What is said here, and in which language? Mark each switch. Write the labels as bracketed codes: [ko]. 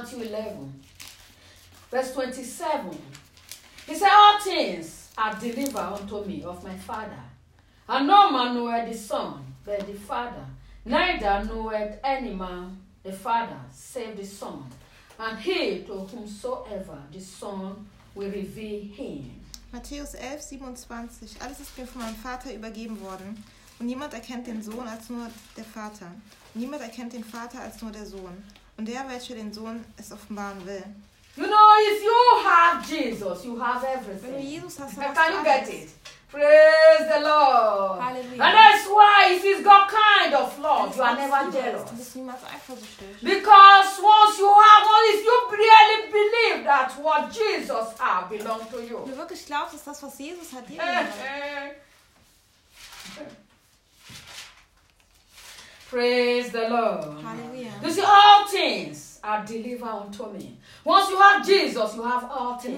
[en] Matthew 11. Verse 27, he said, all things are delivered unto me of my Father. And no man knoweth the Son, but the Father. Neither knoweth any man the Father, save the Son. And he to whomsoever the Son will reveal him. [de] Matthäus 11, 27, alles ist mir von meinem Vater übergeben worden. Und niemand erkennt den Sohn als nur der Vater. Niemand erkennt den Vater als nur der Sohn. Und der, welcher den Sohn es offenbaren will. [en] You know, if you have Jesus, you have everything. [de] Wenn du Jesus hast, dann [en] can you get it? Praise the Lord. [de] Hallelujah. [en] And that's why if it's God kind of love, you are never jealous. [de] Du bist niemals eifersüchtig. [en] Because once you have, only if you really believe that what Jesus has belongs to you. [de] Wenn du wirklich glaubst, dass das, was Jesus hat, dir gehört. [en] Praise the Lord. [de] Hallelujah. [en] You see, all things are delivered unto me. Once you have Jesus, you have all things.